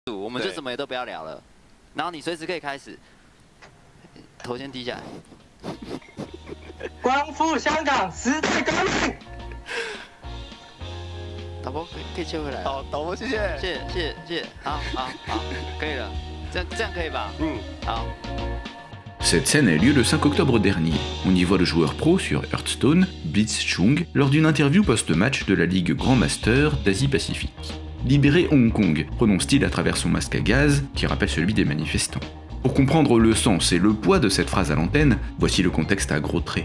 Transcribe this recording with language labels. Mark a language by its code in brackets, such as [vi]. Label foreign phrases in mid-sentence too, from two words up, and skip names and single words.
[zh] 我们就什么也都不要聊了，然后你随时可以开始，头先低下来。光复香港，时代革命。导播可以切回来。好，导播谢谢。谢谢，好，可以了，这样可以吧？好。 [fr] Cette scène a eu lieu le 5 octobre dernier. On y voit le joueur pro sur Hearthstone, Blitzchung, lors d'une interview post-match de la Ligue Grand Master d'Asie-Pacifique. Libérez Hong Kong, prononce-t-il à travers son masque à gaz, qui rappelle celui des manifestants. Pour comprendre le sens et le poids de cette phrase à l'antenne, voici le contexte à gros traits.